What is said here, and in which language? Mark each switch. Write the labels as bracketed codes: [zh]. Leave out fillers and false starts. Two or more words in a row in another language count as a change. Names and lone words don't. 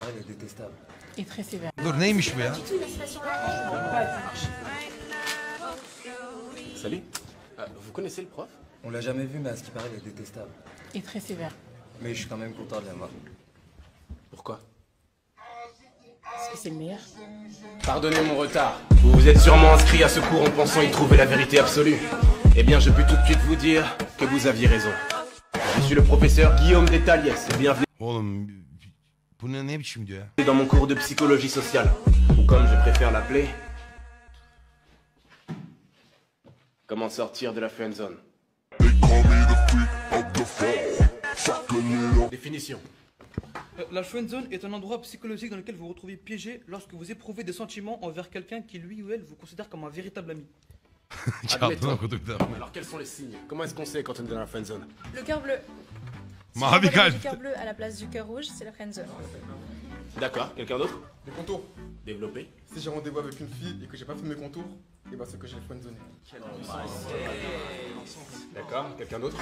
[fr] paraît, elle est détestable. Et très sévère. [tr] Dur neymiş bu ya? [fr] Salut. Vous connaissez le prof? On l'a jamais vu, mais à ce qui paraît, elle est détestable. Et très sévère. Mais je suis quand même content de la voir. Pourquoi? Parce que c'est le meilleur. Pardonnez mon retard. Vous vous êtes sûrement inscrit à ce cours en pensant y trouver la vérité absolue. Eh bien, je peux tout de suite vous dire que vous aviez raison. Je suis le professeur Guillaume Détaliès. Bienvenue [tr] Oğlum bu ne biçim diyor ya? [fr] dans mon cours de psychologie sociale. Ou comme je préfère l'appeler... Comment sortir de la friendzone. Définition. La friendzone est un endroit psychologique dans lequel vous vous retrouvez piégé lorsque vous éprouvez des sentiments envers quelqu'un qui lui ou elle vous considère comme un véritable ami. Admettons. [tr] okuduk da. [fr] Alors quels sont les signes? Comment est-ce qu'on sait quand on est dans la friendzone? Le cœur bleu. Si [tr] Mavi [fr] on voit [tr] kalp. [fr] du cœur bleu à la place du cœur rouge, c'est la friendzone. D'accord, quelqu'un d'autre? Les contours. Développé. Si j'ai rendez-vous avec une fille et que j'ai pas fait mes contours, et bah c'est que j'ai friendzone. D'accord, quelqu'un d'autre?